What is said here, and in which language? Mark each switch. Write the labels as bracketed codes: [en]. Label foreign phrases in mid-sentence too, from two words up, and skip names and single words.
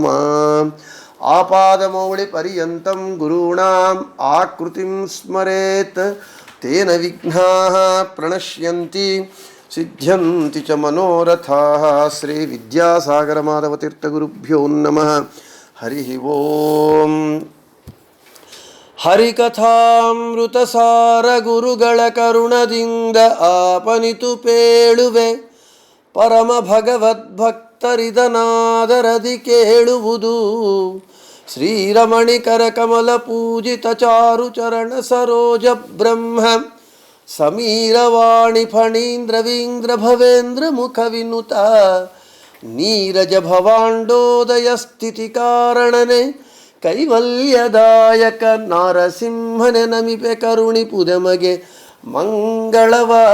[sa] ಆಪಾದಮೌಳಿಪರ್ಯಂತಂ ಗುರುಣಾಂ ಆಕೃತಿಂ ಸ್ಮರೇತ್ ತೇನ ವಿಘ್ನಾಃ ಪ್ರಣಶ್ಯಂತಿ ಸಿದ್ಧ್ಯಂತಿ ಚ ಮನೋರಥಾಃ. ಶ್ರೀ ವಿದ್ಯಾಸಾಗರ ಮಾಧವತೀರ್ಥಗುರುಭ್ಯೋ ನಮಃ. ಹರಿ ಓಂ. [kn] ಹರಿಕಥಾಮೃತಸಾರ ಗುರುಗಳ ಕರುಣದಿಂದ ಆಪನಿತು ಪೇಳುವೆ ಪರಮ ಭಗವದ್ಭಕ್ತರಿದನಾದರದಿ ಕೇಳುವುದು. ಶ್ರೀರಮಣಿಕರ ಕಮಲ ಪೂಜಿತ ಚಾರು ಚರಣ ಸರೋಜ ಬ್ರಹ್ಮ ಸಮೀರವಾಣಿ ಫಣೀಂದ್ರವೀಂದ್ರ ಭವೇಂದ್ರ ಮುಖ ವಿನುತ ನೀರಜ ಭವಾಂಡೋದಯ ಸ್ಥಿತಿ ಕಾರಣನೆ ಕೈವಲ್ಯದಾಯಕ ನಾರಸಿಂಹನೆ ನಮಿಪೆ ಕರುಣಿ ಪುದಮಗೆ ಮಂಗಳವ.